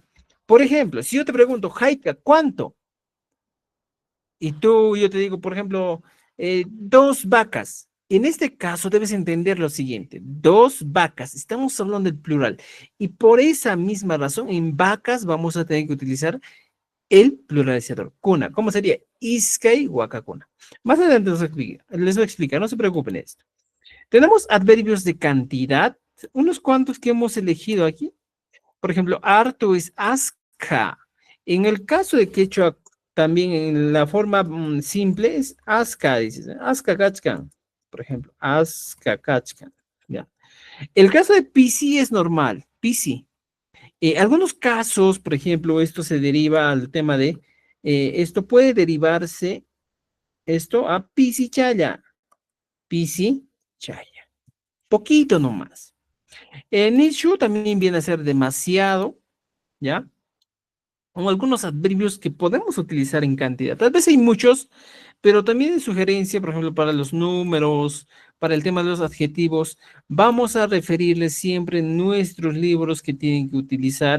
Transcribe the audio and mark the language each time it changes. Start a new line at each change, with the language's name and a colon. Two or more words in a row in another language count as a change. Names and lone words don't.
Spanish: Por ejemplo, si yo te pregunto, Jaika, ¿cuánto? Y yo te digo, por ejemplo, 2 vacas. En este caso debes entender lo siguiente, 2 vacas, estamos hablando del plural. Y por esa misma razón, en vacas vamos a tener que utilizar el pluralizador. Cuna, ¿cómo sería?
Quechua: Iskay wakakuna.
Spanish: Más adelante les voy a explicar, no se preocupen de esto. Tenemos adverbios de cantidad, unos cuantos que hemos elegido aquí. Por ejemplo, harto es aska. En el caso de quechua, también en la forma simple es aska, dices, ¿eh?
Quechua: Aska kachkan,
Spanish: por ejemplo,
Quechua: aska kachkan.
Spanish: Ya. El caso de pisi es normal, pisi. Algunos casos, por ejemplo, esto se deriva al tema de, esto puede derivarse, esto a
Quechua: pisi chaya, pisi chaya.
Spanish: Poquito nomás. Nishu también viene a ser demasiado, ¿ya? O algunos adverbios que podemos utilizar en cantidad. Tal vez hay muchos, pero también en sugerencia, por ejemplo, para los números, para el tema de los adjetivos, vamos a referirles siempre nuestros libros que tienen que utilizar.